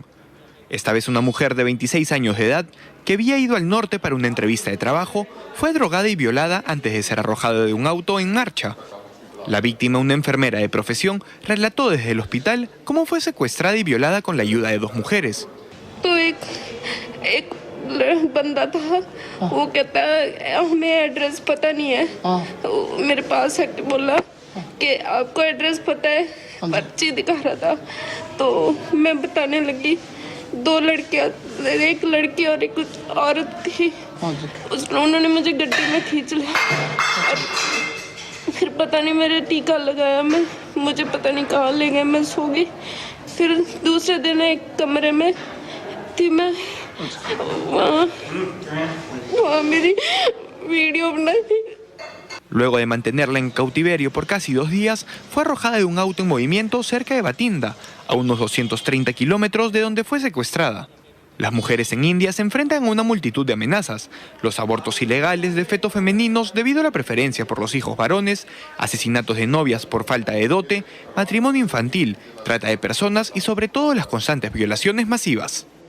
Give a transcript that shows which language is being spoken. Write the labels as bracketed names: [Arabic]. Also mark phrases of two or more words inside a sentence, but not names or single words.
[Spanish] Esta vez una mujer de 26 años de edad, que había ido al norte para una entrevista de trabajo, fue drogada y violada antes de ser arrojada de un auto en marcha. La víctima, una enfermera de profesión, relató desde el hospital cómo fue secuestrada y violada con la ayuda de 2 mujeres. [Hindi] बंदा था वो कहता हमें एड्रेस पता नहीं है मेरे पास बोला कि आपको एड्रेस पता है पर्ची दिखा रहा था तो मैं बताने लगी 2 लड़कियां एक लड़की और एक औरत थी उन्होंने मुझे गड्डी में खींच लिया फिर पता नहीं मेरे टीका लगाया मैं मुझे पता नहीं कहाँ ले गए मैं सो गई फिर दूसरे दिन एक कमरे में थी मैं [Spanish] Luego de mantenerla en cautiverio por casi 2 días, fue arrojada de un auto en movimiento cerca de Batinda, a unos 230 kilómetros de donde fue secuestrada. Las mujeres en India se enfrentan a una multitud de amenazas: los abortos ilegales de fetos femeninos debido a la preferencia por los hijos varones, asesinatos de novias por falta de dote, matrimonio infantil, trata de personas y sobre todo las constantes violaciones masivas.